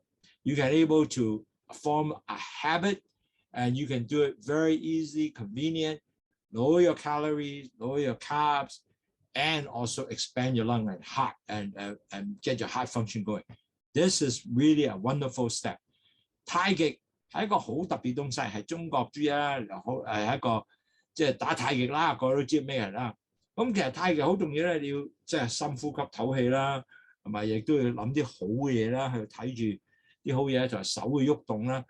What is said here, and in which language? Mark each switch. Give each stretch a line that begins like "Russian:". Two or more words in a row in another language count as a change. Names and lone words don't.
English: You can able to form a habit, and you can do it very easy, convenient. Lower your calories, lower your carbs, and also expand your lung and heart and get your heart function going. This is really a wonderful step.
Cantonese: 太極係一個好特別東西，係中國豬啦，係一個即係打太極啦，個個都知咩人啦。咁其實太極好重要咧，你要即係深呼吸唞氣啦，同埋亦都要諗啲好嘅嘢啦，去睇住啲好嘢，就係手嘅喐動啦。